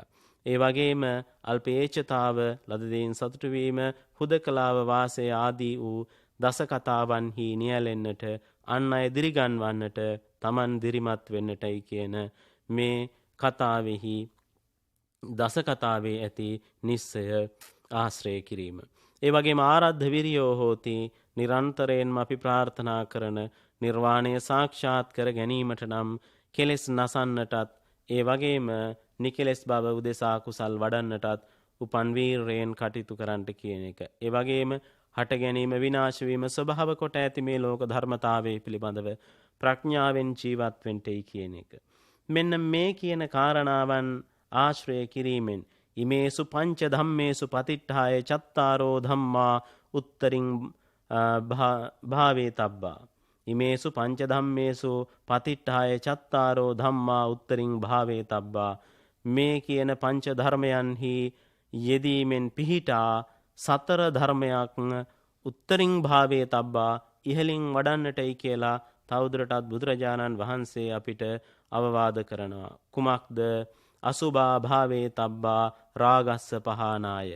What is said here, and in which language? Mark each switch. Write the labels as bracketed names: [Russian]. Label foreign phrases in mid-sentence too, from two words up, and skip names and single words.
[Sinhala] ඒ වගේම අල්පේච්ඡතාව ලද දෙයින් සතුටු වීම හුදකලාව වාසය ආදී වූ දස කතාවන්හි නියැලෙන්නට අන් අය දිරිගන්වන්නට තමන් දිරිමත් වෙන්නටයි කියන මේ කතාවෙහි දස කතාවේ ඇති නිස්සය ආශ්‍රය කිරීම. ඒ වගේම [Pali] ආරද්ධ විරියෝ හෝති [Sinhala] නිරන්තරයෙන්ම අපි ප්‍රාර්ථනා කරන නිර්වාණය සාක්ෂාත් කර ගැනීමට නම් කෙලෙස් නසන්නටත් ඒ වගේම නිකලෙස් බව උදෙසා කුසල් වඩන්නටත් උපන් වීරයෙන් කටයුතු කරන්නට කියන එක. ඒ වගේම හට ගැනීම විනාශ වීම ස්වභාව කොට ඇති මේ ලෝක ධර්මතාවයේ පිළිබඳව ප්‍රඥාවෙන් ජීවත් වෙන්නයි කියන එක. මෙන්න මේ කියන කාරණාවන් ආශ්‍රය කිරීමෙන් [Pali] ඉමේසු පංච ධම්මේසු පතිට්ඨාය චත්තාරෝ ධම්මා උත්තරින් භාවේ තබ්බා. ඉමේසු පංච ධම්මේසු පතිට්ඨාය චත්තාරෝ ධම්මා උත්තරින් භාවේ තබ්බා. [Sinhala] මේ කියන පංච ධර්මයන්හි යෙදීමෙන් පිහිටා සතර ධර්මයක් [Pali] උත්තරින් භාවේ තබ්බා [Sinhala] ඉහලින් වඩන්නටයි කියලා තවදුරටත් බුදුරජාණන් වහන්සේ අපිට අවවාද කරනවා. [Pali] කුමක්ද? අසුභා භාවේ තබ්බා රාගස්ස පහනාය.